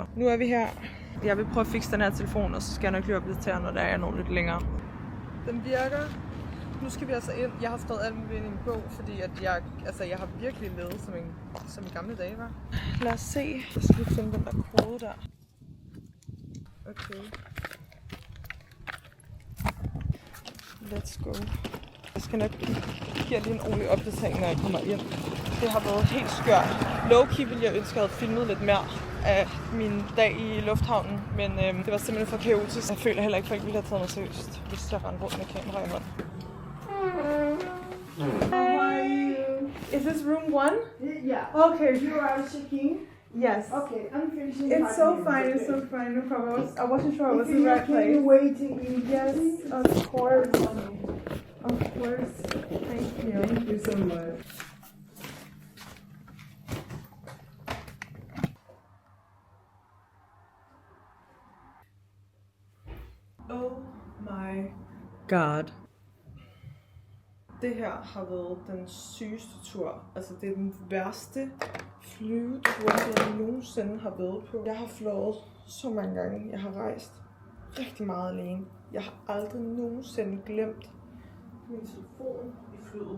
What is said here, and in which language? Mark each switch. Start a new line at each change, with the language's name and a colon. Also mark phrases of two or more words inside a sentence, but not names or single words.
Danish: Nu er vi her. Jeg vil prøve at fikse den her telefon, og så skal jeg nok lige opdatere, når der er noget lidt længere. Den virker. Nu skal vi altså ind. Jeg har skrevet alt muligt ind i min bog, fordi at jeg har virkelig levet som i gamle dage, var. Lad os se. Jeg skal lige finde den der kode der.
English: Okay. Let's go.
Danish: Jeg skal nok give lige en ordentlig opdatering, når jeg kommer ind. Det har været helt skørt. Low-key ville jeg ønske, at jeg havde filmet lidt mere af min dag i lufthavnen, men det var simpelthen for kaotisk. Jeg føler heller ikke, at folk ville have taget mig seriøst, hvis jeg rendte rundt med kamera i hånden.
English: How are you? Is this room 1? Yeah. Okay. You are checking? Yes. Okay, I'm finishing. It's so fine, it's so fine, no problem. I wasn't sure I was in the right place. Can you wait in? Yes, of course. Okay. Of course. Thank you. Thank you so much. Oh my god.
Danish: Det her har været den sygeste tur. Altså det er den værste flyvetur, jeg nogensinde har været på. Jeg har fløjet så mange gange. Jeg har rejst rigtig meget alene. Jeg har aldrig nogensinde glemt min telefon i flyet.